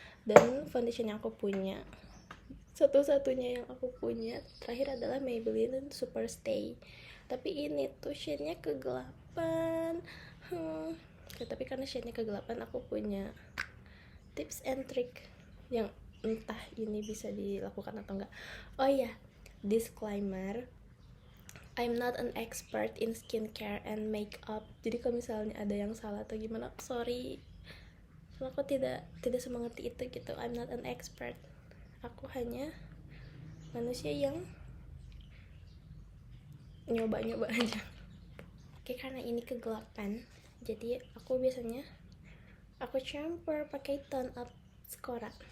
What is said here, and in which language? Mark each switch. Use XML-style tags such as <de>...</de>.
<id>Dan foundation yang aku punya, satu-satunya yang aku punya terakhir adalah Maybelline Super Stay. Tapi ini tuh shade-nya kegelapan. Tapi karena shade-nya kegelapan, aku punya</id> <en>tips and trick</en> <id>yang entah ini bisa dilakukan atau enggak. Oh iya,</id> <en>disclaimer, I'm not an expert in skincare and makeup.</en> <id>Jadi kalau misalnya ada yang salah atau gimana, sorry. Soalnya aku tidak semengerti itu gitu.</id> <en>I'm not an expert.</en> <id>Aku hanya manusia yang nyoba-nyoba aja. Oke, karena ini kegelapan, jadi aku biasanya campur pakai tone up Skora.</id>